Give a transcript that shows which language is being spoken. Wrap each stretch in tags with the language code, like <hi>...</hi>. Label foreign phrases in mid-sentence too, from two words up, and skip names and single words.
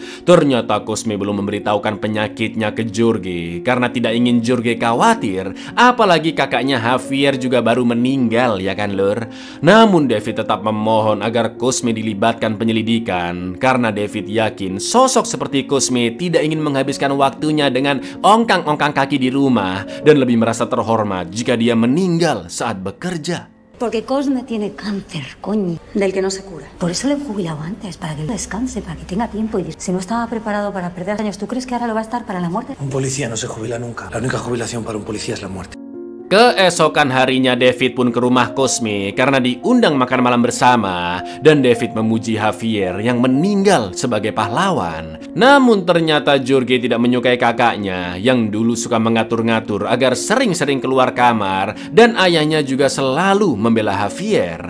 <id>Ternyata Cosme belum memberitahukan penyakitnya ke Jorge karena tidak ingin Jorge khawatir, apalagi kakaknya Javier juga baru meninggal ya kan lur. Namun David tetap memohon agar Cosme dilibatkan penyelidikan karena David yakin sosok seperti Cosme tidak ingin menghabiskan waktunya dengan ongkang-ongkang kaki di rumah dan lebih merasa terhormat jika dia meninggal saat bekerja.</id> <es>Porque Cosme tiene cáncer, coño, del que no se cura. Por eso le he jubilado antes, para que descanse, para que tenga tiempo. Y si no estaba preparado para perder años, ¿tú crees que ahora lo va a estar para la muerte? Un policía no se jubila nunca. La única jubilación para un policía es la muerte.</es> <id>Keesokan harinya David pun ke rumah Cosme karena diundang makan malam bersama dan David memuji Javier yang meninggal sebagai pahlawan. Namun ternyata Jorge tidak menyukai kakaknya yang dulu suka mengatur-ngatur agar sering-sering keluar kamar dan ayahnya juga selalu membela Javier.</id>